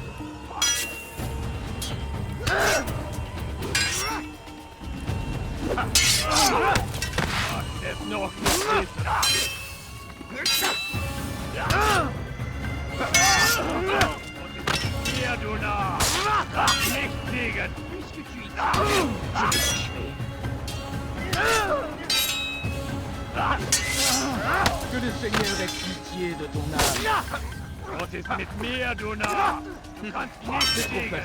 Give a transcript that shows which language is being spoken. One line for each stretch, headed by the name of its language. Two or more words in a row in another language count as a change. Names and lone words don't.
German: Magst es noch nicht wissen! Hier, du Narr! Lass nicht siegen!
French: Que le Seigneur ait pitié de ton âme.
German: Gott ist mit mir, du Narr! Du kannst nicht
French: C'est trop
German: siegen!